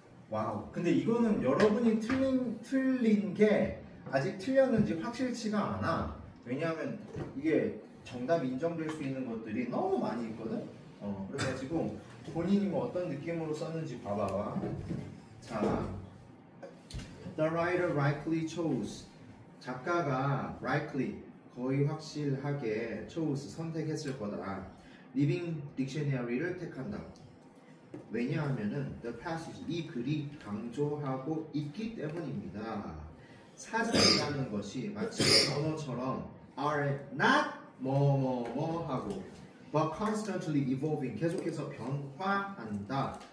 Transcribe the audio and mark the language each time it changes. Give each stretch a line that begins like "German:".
Korean: 와우. 근데 이거는 여러분이 틀린 게 아직 틀렸는지 확실치가 않아. 왜냐하면 이게 정답 인정될 수 있는 것들이 너무 많이 있거든. 그래가지고 본인이 뭐 어떤 느낌으로 썼는지 봐봐. 자,
English: the writer rightly chose.
Korean: 작가가 rightly 거의 확실하게 chose 선택했을 거다.
English: living dictionary
Korean: 를 택한다. 왜냐하면은
English: the passage
Korean: 이 글이 강조하고 있기 때문입니다. 사전이라는 것이 마치 언어처럼
English: are not
Korean: 뭐뭐뭐 하고
English: but constantly evolving
Korean: 계속해서 변화한다.